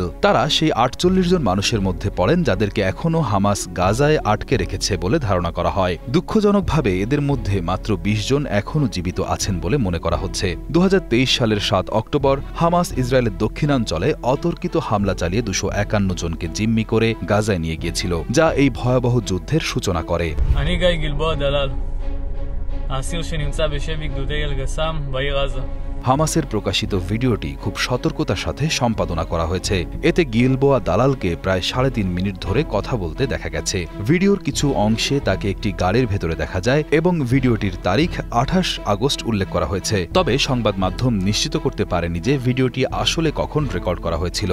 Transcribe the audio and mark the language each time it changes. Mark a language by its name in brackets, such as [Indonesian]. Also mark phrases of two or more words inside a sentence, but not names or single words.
[Bangla] তারা সেই ৪৮ জন মানুষের মধ্যে পড়েন যাদেরকে এখনও হামাস গাজায় আটকে রেখেছে বলে ধারণা করা হয়। দুঃখজনকভাবে এদের মধ্যে মাত্র ২০ জন এখনও জীবিত আছেন বলে মনে করা হচ্ছে। ২০২৩ সালের ৭ অক্টোবর হামাস ইসরায়েলের দক্ষিণাঞ্চলে অতর্কিত হামলা চালিয়ে ২৫১ জনকে জিম্মি করে গাজায় নিয়ে গিয়েছিল, যা এই ভয়াবহ যুদ্ধের সূচনা করে। [Hebrew] האסיר שנמצא בשבי גדודי אל-גסאם בעיר עזה। [Bangla] হামাসের প্রকাশিত ভিডিওটি খুব সতর্কতার সাথে সম্পাদনা করা হয়েছে। এতে গিলবোয়া দালালকে প্রায় ৩.৫ মিনিট ধরে কথা বলতে দেখা গেছে। ভিডিওর কিছু অংশে তাকে একটি গাড়ির ভেতরে দেখা যায় এবং ভিডিওটির তারিখ ২৮ আগস্ট উল্লেখ করা হয়েছে। তবে সংবাদ মাধ্যম নিশ্চিত করতে পারেনি যে ভিডিওটি আসলে কখন রেকর্ড করা হয়েছিল।